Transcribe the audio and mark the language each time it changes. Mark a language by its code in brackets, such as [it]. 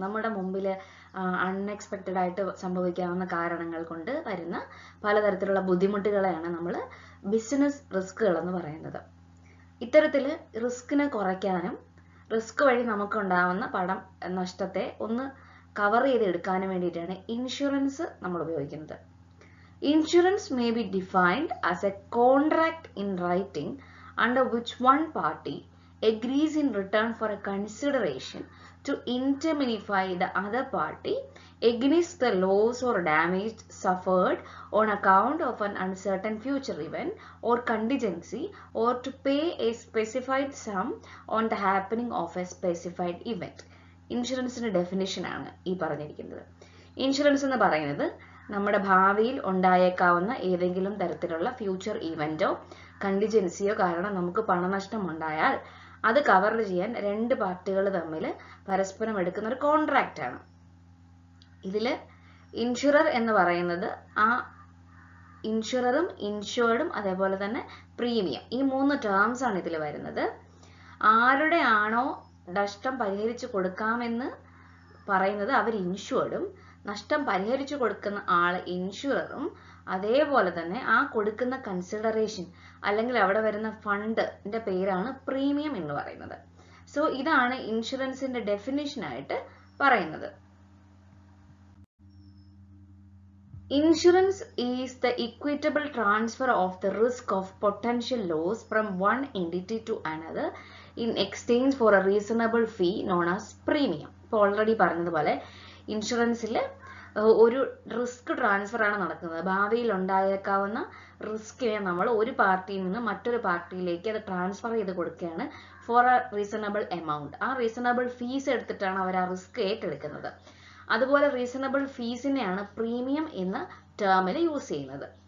[ml] നമ്മുടെ മുമ്പിൽ അൺഎക്സ്പെക്റ്റഡ് ആയിട്ട് സംഭവിക്കാവുന്ന കാരണങ്ങൾ കൊണ്ട് വരുന്ന പലതരത്തിലുള്ള ബുദ്ധിമുട്ടുകളെയാണ് നമ്മൾ ബിസിനസ് റിസ്കുകൾ എന്ന് പറയുന്നത്. ഇത്തരത്തിൽ റിസ്കിനെ കുറയ്ക്കാനും റിസ്ക് വഴി നമുക്കുണ്ടാവുന്ന നഷ്ടത്തെ ഒന്ന് കവർ ചെയ്തെടുക്കാനും വേണ്ടിയിട്ടാണ് ഇൻഷുറൻസ് നമ്മൾ ഉപയോഗിക്കുന്നത്. [en] Insurance may be defined as a contract in writing under which one party agrees in return for a consideration to indemnify the other party against the loss or damage suffered on account of an uncertain future event or contingency, or to pay a specified sum on the happening of a specified event. [ml] ഇൻഷുറൻസിന്റെ definition ആണ് ഈ പറഞ്ഞിരിക്കുന്നത്. Insurance എന്ന് പറയുന്നത് നമ്മുടെ ഭാവിയിൽ ഉണ്ടായേക്കാവുന്ന ഏതെങ്കിലും തരത്തിലുള്ള ഫ്യൂച്ചർ ഇവന്റോ കണ്ടിജൻസിയോ കാരണം നമുക്ക് പണനഷ്ടം ഉണ്ടായാൽ അത് കവർ ചെയ്യാൻ രണ്ട് പാർട്ടികൾ തമ്മിൽ പരസ്പരം എടുക്കുന്ന ഒരു കോൺട്രാക്റ്റ് ആണ്. ഇതില് ഇൻഷുറർ എന്ന് പറയുന്നത് ആ ഇൻഷുററും ഇൻഷുർഡും അതേപോലെ തന്നെ പ്രീമിയം, ഈ മൂന്ന് ടേംസ് ആണ് ഇതിൽ വരുന്നത്. ആരുടെ ആണോ നഷ്ടം പരിഹരിച്ചു കൊടുക്കാമെന്ന് പറയുന്നത് അവർ ഇൻഷുർഡും, നഷ്ടം പരിഹരിച്ചു കൊടുക്കുന്ന ആള് ഇൻഷുററും, അതേപോലെ തന്നെ ആ കൊടുക്കുന്ന കൺസിഡറേഷൻ അല്ലെങ്കിൽ അവിടെ വരുന്ന ഫണ്ടിന്റെ പേരാണ് പ്രീമിയം എന്ന് പറയുന്നത്. സോ ഇതാണ് ഇൻഷുറൻസിന്റെ ഡെഫിനിഷൻ ആയിട്ട് പറയുന്നത്. [en] Insurance is the equitable transfer of the risk of potential loss from one entity to another in exchange for a reasonable fee known as premium. [ml] ഇപ്പോൾ ഓൾറെഡി പറഞ്ഞതുപോലെ ഇൻഷുറൻസിൽ ഒരു റിസ്ക് ട്രാൻസ്ഫർ ആണ് നടക്കുന്നത്. ഭാവിയിൽ ഉണ്ടായേക്കാവുന്ന റിസ്കിനെ നമ്മൾ ഒരു പാർട്ടിയിൽ നിന്ന് മറ്റൊരു പാർട്ടിയിലേക്ക് അത് ട്രാൻസ്ഫർ ചെയ്ത് കൊടുക്കുകയാണ് [en] For a reasonable amount. [ml] ആ റീസണബിൾ ഫീസ് എടുത്തിട്ടാണ് അവർ ആ റിസ്ക് ഏറ്റെടുക്കുന്നത്. അതുപോലെ റീസണബിൾ ഫീസിനെയാണ് പ്രീമിയം എന്ന ടേമിൽ യൂസ് ചെയ്യുന്നത്.